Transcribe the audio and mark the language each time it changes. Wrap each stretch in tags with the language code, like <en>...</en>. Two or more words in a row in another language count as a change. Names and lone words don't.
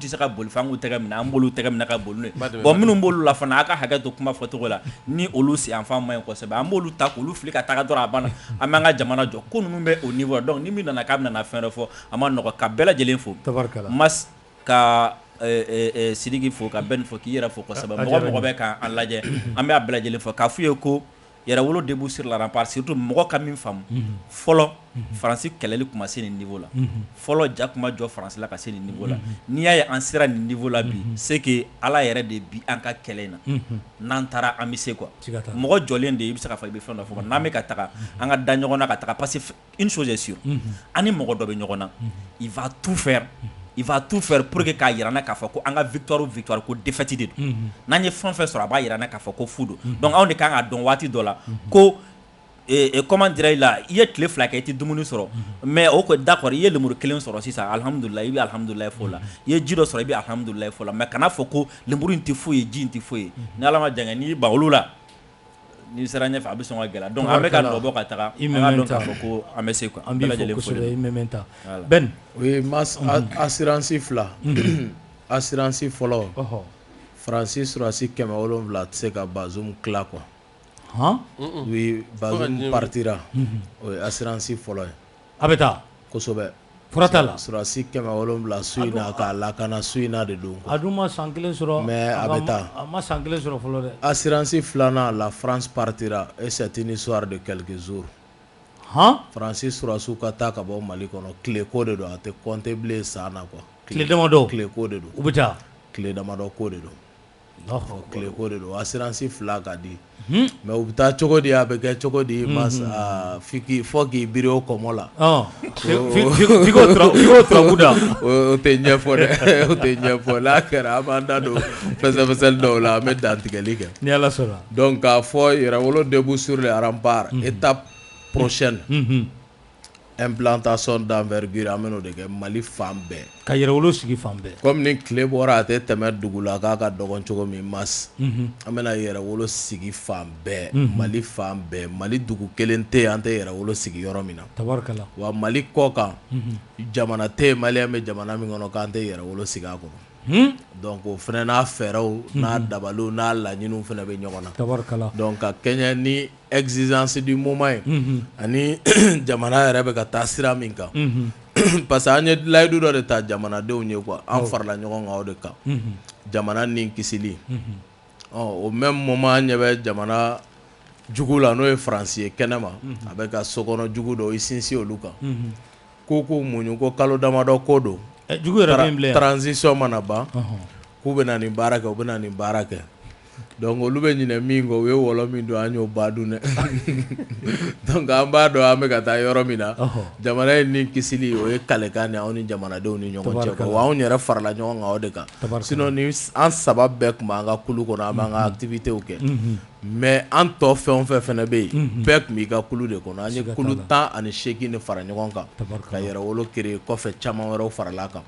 <bm>se ka boli f'an k'u tɛgɛ minɛ an b'olu tɛgɛ minɛ ka boli n'o ye bon minnu b'olu la fana a ka hakɛ to kuma fɔcogo la ni olu sen yanfan ma ɲi kosɛbɛ an b'olu ta k'olu fili ka taga dɔrɔn a banna an b'an ka jamana jɔ ko ninnu bɛ o</bm> <fr>niveau donc</fr> <bm>ni min nana k'a bɛna fɛn dɔ fɔ a ma nɔgɔ ka bɛɛ lajɛlen fo Mas ka Sidiki fo ka Ben fo k'i yɛrɛ fo kosɛbɛ mɔgɔ bɛ k'an lajɛ an bɛ a bɛɛ lajɛlen fo k'a f'u ye ko yɛrɛwolo</bm> <fr>début sur la rempart surtout</fr> <bm>mɔgɔ ka min faamu fɔlɔ Faransi kɛlɛli tun ma se nin niveau la fɔlɔ ja tun ma jɔ Faransi la ka se nin niveau la n'i y'a ye an sera nin niveau la bi</bm> <fr>c'est que</fr> <bm>Ala yɛrɛ de bi an ka kɛlɛ in na n'an taara an bɛ se quoi mɔgɔ jɔlen de i bɛ se ka fɔ i bɛ fɛn dɔ fɔ n'an bɛ ka taga an ka da ɲɔgɔn na ka taga</bm> <fr>parce que une chose est sûre</fr> <bm>an ni mɔgɔ dɔ bɛ ɲɔgɔn na</bm> <fr>il va tout faire pour que</fr> <bm>k'a yirana k'a fɔ ko an ka victoire ko défaite de don n'an ye fɛn fɛn sɔrɔ a b'a yirana k'a fɔ ko fu don donc anw de kan ka dɔn waati dɔ la ko</bm> <fr>comment dirais</fr> <bm>la i ye tile fila kɛ i tɛ dumuni sɔrɔ mais o ko d'accord i ye lemuru kelen sɔrɔ sisan alhamdulillah i bɛ alhamdulillah fɔ la i ye ji dɔ sɔrɔ i bɛ alhamdulillah fɔ la mais kana fɔ ko lemuru in tɛ foyi ye ji in tɛ foyi ye ni ala ma jan kɛ n'i ban olu la n'i sera ɲɛfɛ a bɛ sɔn ka gɛlɛya donc an bɛ ka nɔ bɔ ka taga an ka dɔn k'a fɔ ko an bɛ se quoi an b'i fɔ kosɛbɛ i mɛmɛnta Ben</bm> <fr>oui assurance</fr> <bm>fila assurance fɔlɔ Francis Surasi 700 tɛ se ka Bazoum tila quoi.</bm> <fr>Oui, Bazoum partira. Oui, assurance</fr> <bm>fɔlɔ ye. A bɛ taa kosɛbɛ. Fura t'a la. Surasi 700 su in na k'a lakana su in na de don. A dun ma san kelen sɔrɔ. Mais a bɛ taa. A ma san kelen sɔrɔ fɔlɔ dɛ.</bm> <fr>Assurance</fr> <bm>filanan la</bm> <fr>France partira et c'est une histoire de quelques jours.</fr> <bm>Francis Surasiw ka taa ka bɔ Mali kɔnɔ tile ko de don a tɛ compter bilen san na quoi. Tile damadɔ. Tile ko de don. U bɛ taa. Tile damadɔ ko de don. Tile ko de don assurance fila ka di. Mais u bɛ taa cogo di a bɛ kɛ cogo di fɔ k'i biri o kɔmɔ la. F'i k'o turabu da. O tɛ ɲɛfɔ dɛ o tɛ ɲɛfɔ n'a kɛra an b'an da don fɛsɛfɛsɛli dɔw la an bɛ dantigɛli kɛ. Ni Ala sɔnna. Donc k'a fɔ yɛrɛwolo</bm> <fr>debout sur les remparts étape prochaine. Implantation d'envergure</fr> <bm>an bɛn'o de kɛ Mali fan bɛɛ. Ka yɛrɛwolo sigi fan bɛɛ. Comme ni tile bɔra a tɛ tɛmɛ dugu la k'a ka dɔgɔn cogo min mars. An bɛna yɛrɛwolo sigi fan bɛɛ Mali fan bɛɛ Mali dugu kelen tɛ yen an tɛ yɛrɛwolo sigi yɔrɔ min na. Tabarikala. Wa Mali kɔ kan jamana tɛ yen Maliyɛn bɛ jamana min kɔnɔ k'an tɛ yɛrɛwolo sigi a kɔnɔ. Donc o fana n'a fɛɛrɛw n'a dabaliw n'a laɲiniw fana bɛ ɲɔgɔn na. Tabarikala. Donc ka kɛɲɛ ni</bm> <fr>exigence du moment</fr> <bm>ye ani jamana yɛrɛ bɛ ka taa sira min kan.</bm> <fr>Parce que</fr> <bm>an ye layidu dɔ de ta jamanadenw ye quoi an farala ɲɔgɔn kan o de kan jamana ni kisili o</bm> <fr>même moment</fr> <bm>an ɲɛ bɛ jamana jugu la n'o ye Faransi ye kɛnɛma a bɛ ka sokɔnɔ jugu dɔw i sinsin olu kan ko k'u muɲu ko kalo damadɔ ko don jugu yɛrɛ min bilɛ transition mana ban k'u bɛ na nin baara kɛ u bɛ na nin baara kɛ donc olu bɛ ɲinɛ min kɔ u ye wɔlɔ min don an y'o ba dun dɛ donc an b'a dɔn an bɛ ka taa yɔrɔ min na jamana in ni kisili o ye kalekan de anw ni jamanadenw ni ɲɔgɔn cɛ wa anw yɛrɛ farala ɲɔgɔn kan o de kan sinon ni an saba bɛɛ tun b'an ka kulu kɔnɔ an b'an ka activités kɛ mais an tɔ fɛn o fɛn fɛnɛ bɛ yen bɛɛ tun b'i ka kulu de kɔnɔ an ye kulu 18 de fara ɲɔgɔn kan ka yɛrɛwolo créer kɔfɛ caman wɛrɛw farala kan</bm>